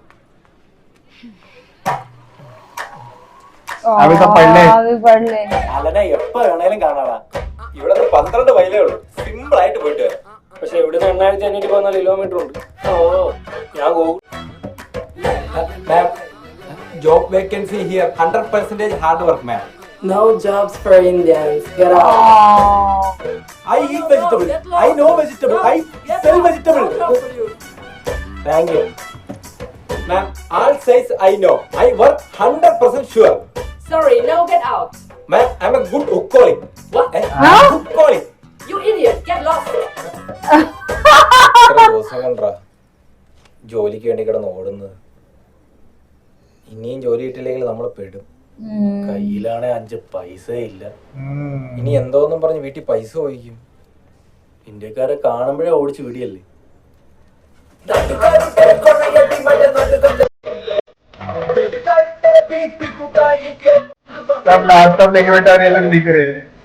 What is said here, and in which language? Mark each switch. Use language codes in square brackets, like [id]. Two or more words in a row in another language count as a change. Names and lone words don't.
[ml] അലനെ എപ്പോ വേണേലും കാണാടാ. ഇവിടെ 12 മൈലേ ഉള്ളൂ. സിമ്പിൾ ആയിട്ട് പോയിട്ട് വരാം. പക്ഷെ ഇവിടുന്ന് 8514 കിലോമീറ്റർ ഉണ്ട്. ഞാൻ [en] Job vacancy here 100% hard work man. No jobs for Indians. Get out. I eat vegetable. I know vegetable. I sell vegetable. Thank you. Ma'am, all says I know. I work 100% sure. Sorry, now get out. Ma'am, I'm a good alcoholic. What? Alcoholic. You idiot, get lost. [ml] ജോലിക്ക് വേണ്ടി കിടന്ന് ഓടുന്നത്. ഇനിയും ജോലി കിട്ടില്ലെങ്കിൽ നമ്മൾ പെടും. കയ്യിലാണെ 5 പൈസ ഇല്ല. ഇനി എന്തോന്നും പറഞ്ഞ് വീട്ടിൽ പൈസ ചോദിക്കും. ഇന്ത്യക്കാരെ കാണുമ്പോഴേ ഓടിച്ചു വിടിയല്ലേ. [hi] लैपटॉप लेके बैठा नहीं लोग दिख रहे हैं.